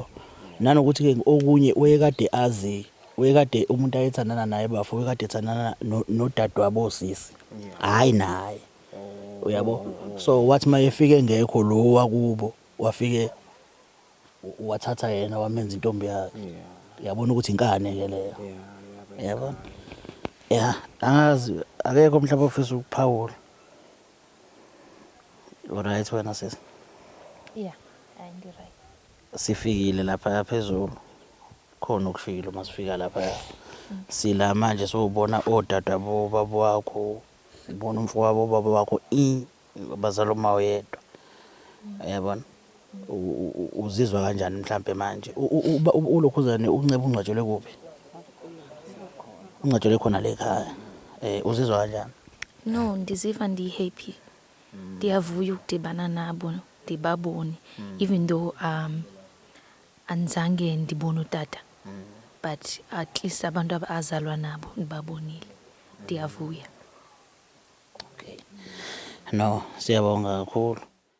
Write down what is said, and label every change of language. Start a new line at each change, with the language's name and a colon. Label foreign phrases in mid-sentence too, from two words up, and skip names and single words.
Zulu: nanokuthi ke okunye wayekade umuntu ayethandana naye bafo wayekade ethandana nodadewabo osisi hayi naye uyabo so wathi mayefike ngekho lo wakubo wafike wathatha yena wamenza intombi yakhe yabona ukuthi inkane ke leyo yabona angazi akekho mhlawumbe ofisa ukuphawula alright wena sisi
English: Yeah, and you're right.
Zulu: sifikile lapha phezulu khona ukushilo masifika lapha sila manje sobona odadewabo babo wakho ubona umfowabo baba wakho bazalo mawo yedwa yabona uzizwa kanjani mhlambe manje ulokhuzane unceba ungcwatshelwe kuphi ungcwatshelwe khona le ekhaya uzizwa kanjani
English: No,
Xhosa: ndiziva ndi-happy. Ndiyavuya ukudibana nabo, ndibabone.
English: Even though
Xhosa: anzange ndibone utata.
English: But at least
Xhosa: abantu abazalwa nabo ndibabonile. Ndiyavuya.
Zulu: okay no siyabonga kakhulu